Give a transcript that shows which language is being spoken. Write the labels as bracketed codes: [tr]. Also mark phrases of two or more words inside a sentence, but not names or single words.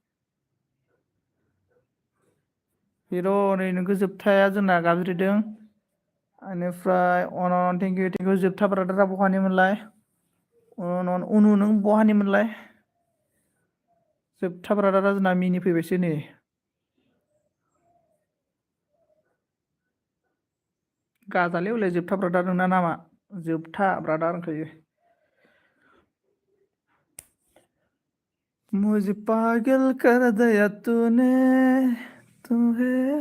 [brx] हिर' नै नोंखौ जोबथाया जोंना गाबज्रिदों बेनिफ्राय अन [en] thank you [brx] जोबथा ब्रादारा बहानिमोनलाय उनु नों बहानिमोनलाय जोबथा ब्रादारा जोंना मिनि फैबायसो नै गाजालै हले जोबथा ब्रादार नोंना नामा जोबथा ब्रादार होनखायो [hi] मुझे पागल कर दिया तूने तुम्हे